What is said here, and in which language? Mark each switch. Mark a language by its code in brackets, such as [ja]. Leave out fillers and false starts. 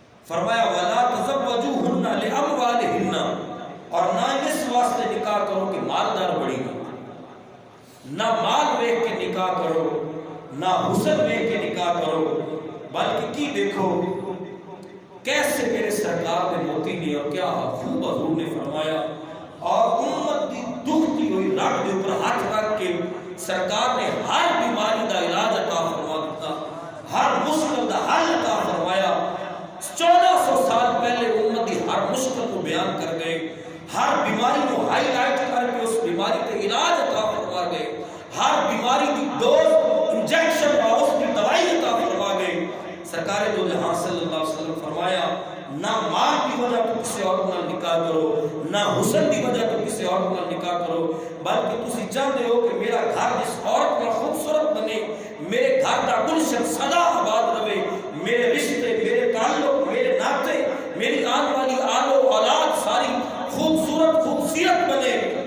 [ur] فرمایا [ar] ولا تزوجوهن لاموالهن، [ur] اور نہ اس واسطے نکاح کرو کہ مالدار بڑی ہو. نہ مال دیکھ کے نکاح کرو، نہ حسن دیکھ کے نکاح کرو، بلکہ کی دیکھو کیسے میرے سرکار نے موتی نے اور کیا خوب حضور نے فرمایا. [pa] اور امت دی دکھتی ہوئی رگ دے اوپر ہاتھ رکھ کے سرکار نے ہر بیماری دا علاج عطا فرما دیتا، ہر مشکل دا حل عطا فرمایا. [ur] 1400 سال پہلے امت دی ہر مشکل کو بیان کر گئے، ہر بیماری کو ہائی لائٹ کر کے اس بیماری کے علاج عطا فرما گئے، ہر بیماری کی ڈوز انجیکشن اور اس کی دوائی عطا فرما گئے. سرکار دو جہاں صلی اللہ علیہ وسلم فرمایا نہ مال کی وجہ تو کسی اور نال نکاح کرو، نہ حسن کی وجہ تو کسی اور نال نکاح کرو، بلکہ تسی چاہتے ہو کہ میرا گھر جس عورت میں خوبصورت بنے، میرے گھر کا گلشن سدا آباد رہے، میرے رشتے، میرے تعلق، میرے ناطے، میری آنے والی آل و اولاد ساری خوبصورت خوبصیرت بنے.